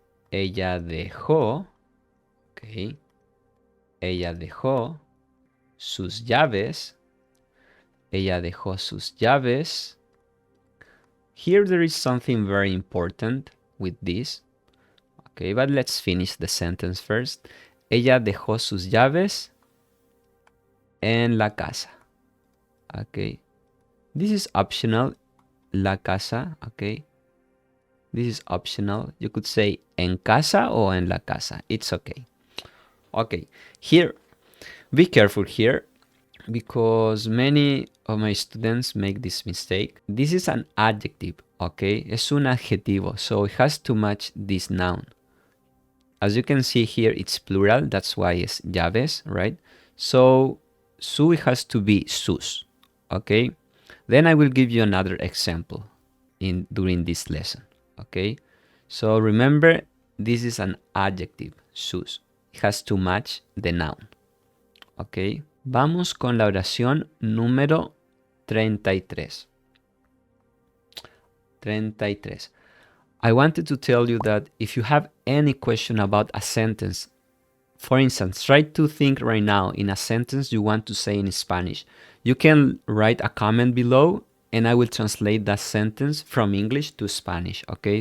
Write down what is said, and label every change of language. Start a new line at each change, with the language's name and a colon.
Spanish: Ella dejó. Okay. Ella dejó sus llaves. Ella dejó sus llaves.
English: Here there is something very important with this. Okay, but let's finish the sentence first.
Spanish: Ella dejó sus llaves en la casa.
English: Okay. This is optional. La casa. Okay. This is optional. You could say en casa or en la casa. It's okay. Okay. Here, be careful here because many of my students make this mistake. This is an adjective, okay? Es un adjetivo, so it has to match this noun. As you can see here, it's plural. That's why it's llaves, right? So su has to be sus, okay? Then I will give you another example during this lesson, okay? So remember, this is an adjective, sus. It has to match the noun, okay?
Spanish: Vamos con la oración número 33. 33.
English: I wanted to tell you that if you have any question about a sentence, for instance, try to think right now in a sentence you want to say in Spanish. You can write a comment below and I will translate that sentence from English to Spanish, okay?